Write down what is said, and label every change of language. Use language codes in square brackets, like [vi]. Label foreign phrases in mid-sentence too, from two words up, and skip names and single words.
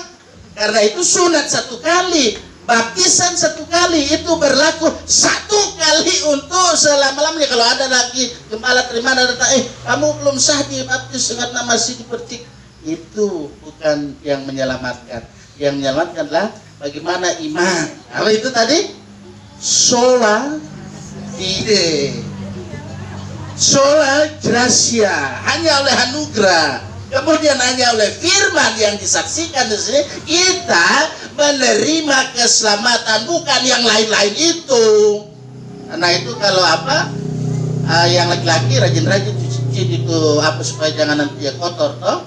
[id] Karena itu sunat 1 kali, baptisan 1 kali, itu berlaku 1 kali untuk selama-lamanya. Kalau ada lagi gembala terima datang, kamu belum sah dibaptis dengan masih dipercik. Itu bukan yang menyelamatkan. Yang menyelamatkanlah bagaimana iman. Apa itu tadi? [la] Sola fide. Sola gratia, [id] hanya oleh anugerah. Kemudian hanya oleh firman yang disaksikan di sini kita menerima keselamatan, bukan yang lain-lain itu. Karena itu kalau apa? Yang laki-laki rajin-rajin cuci itu apa supaya jangan nanti dia kotor toh.